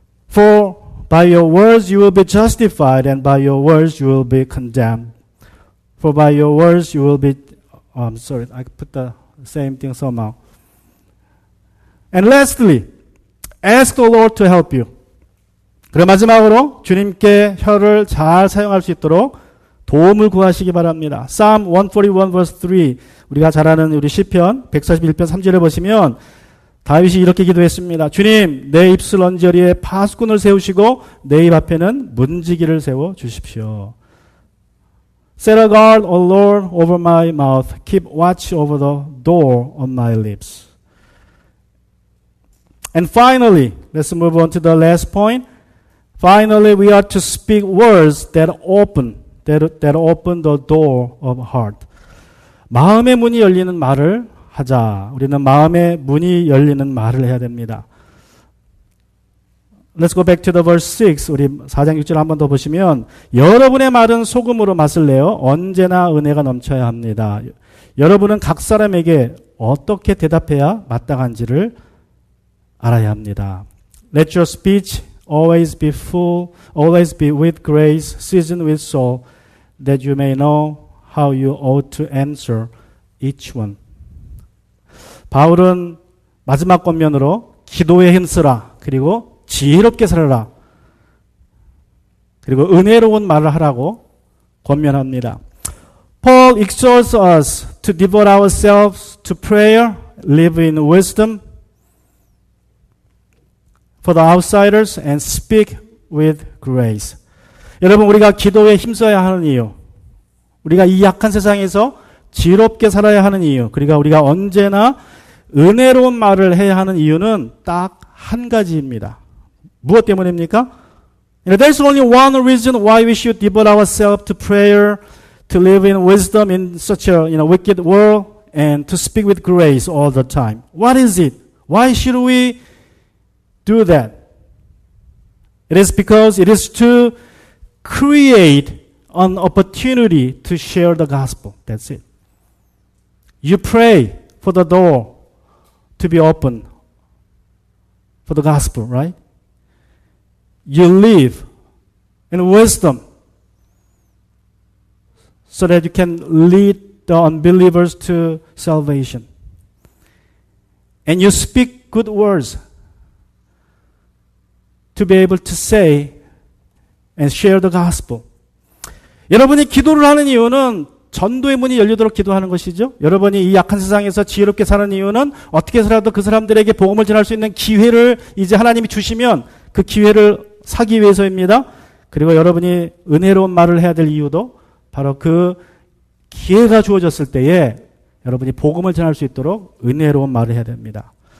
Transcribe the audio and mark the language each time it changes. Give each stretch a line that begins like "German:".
English: For by your words you will be justified and by your words you will be condemned. For by your words you will be I'm sorry, I put the same thing somehow. And lastly, ask the Lord to help you.
Korean: 그리고 마지막으로 주님께 혀를 잘 사용할 수 있도록 도움을 구하시기 바랍니다.
English: Psalm 141 verse 3
Korean: 우리가 잘 아는 우리 시편 141편 3절에 보시면 다윗이 이렇게 기도했습니다. 주님, 내 입술 언저리에 파수꾼을 세우시고 내 입 앞에는 문지기를 세워 주십시오.
English: Set a guard, O Lord, over my mouth. Keep watch over the door of my lips. And finally, let's move on to the last point. Finally, we are to speak words that open the door of heart.
Korean: 마음의 문이 열리는 말을 하자. 우리는 마음의 문이 열리는 말을 해야 됩니다.
English: Let's go back to the verse 6.
Korean: 우리 4장 6절 한 번 더 보시면 여러분의 말은 소금으로 맛을 내어 언제나 은혜가 넘쳐야 합니다. 여러분은 각 사람에게 어떻게 대답해야 마땅한지를 알아야 합니다.
English: Let your speech always be full, always be with grace, seasoned with salt, that you may know how you ought to answer each one.
Korean: 바울은 마지막 권면으로 기도에 힘쓰라. 그리고 지혜롭게 살아라. 그리고 은혜로운 말을 하라고 권면합니다.
English: Paul exhorts us to devote ourselves to prayer, live in wisdom for the outsiders, and speak with grace.
Korean: 여러분, 우리가 기도에 힘써야 하는 이유, 우리가 이 약한 세상에서 지혜롭게 살아야 하는 이유, 그리고 우리가 언제나 은혜로운 말을 해야 하는 이유는 딱 한 가지입니다. 무엇 때문입니까?
English: There's only one reason why we should devote ourselves to prayer, to live in wisdom in such a wicked world, and to speak with grace all the time. What is it? Why should we do that? It is because it is to create an opportunity to share the gospel. That's it. You pray for the door to be open for the gospel, right? You live in wisdom so that you can lead the unbelievers to salvation. And you speak good words to be able to say and share the gospel.
Korean: 여러분이 기도를 하는 이유는 전도의 문이 열리도록 기도하는 것이죠. 여러분이 이 약한 세상에서 지혜롭게 사는 이유는 어떻게 해서라도 그 사람들에게 복음을 전할 수 있는 기회를 이제 하나님이 주시면 그 기회를 사기 위해서입니다. 그리고 여러분이 은혜로운 말을 해야 될 이유도 바로 그 기회가 주어졌을 때에 여러분이 복음을 전할 수 있도록 은혜로운 말을 해야 됩니다.